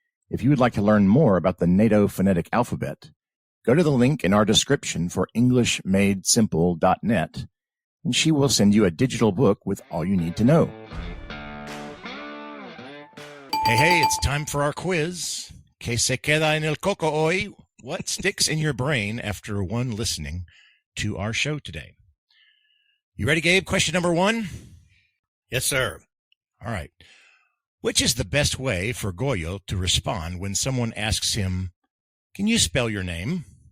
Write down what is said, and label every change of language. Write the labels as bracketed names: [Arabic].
[English] If you would like to learn more about the NATO phonetic alphabet, go to the link in our description for EnglishMadeSimple.net, and she will send you a digital book with all you need to know. Hey, it's time for our quiz. [Spanish] Que se queda en el coco hoy? [English] What sticks in your brain after one listening to our show today? You ready, Gabe? Question number 1. Yes, sir. All right. Which is the best way for Goyo to respond when someone asks him, can you spell your name?